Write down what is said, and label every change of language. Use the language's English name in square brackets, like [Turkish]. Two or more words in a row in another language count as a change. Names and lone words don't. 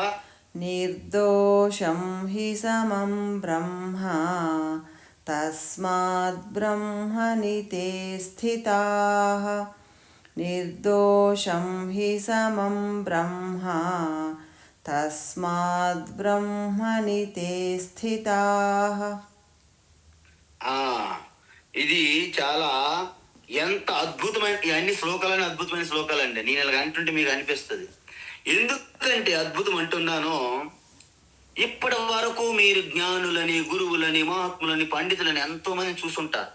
[Sanskrit] నిర్దోషం హి సమం బ్రహ్మ తస్మాత్ బ్రహ్మణి తే స్థితాః. నిర్దోషం హి సమం బ్రహ్మ తస్మాత్ బ్రహ్మణి తే స్థితాః. [Telugu] ఇది చాలా ఎంత అద్భుతమైన, ఈ అన్ని శ్లోకాలని అద్భుతమైన శ్లోకాలండి. నేను ఇలా అంటుంటే మీకు అనిపిస్తుంది. ఎందుకంటే అద్భుతం అంటున్నానో, ఇప్పటి వరకు మీరు జ్ఞానులని, గురువులని, మహాత్ములని, పండితులని ఎంతో మంది చూసుంటారు.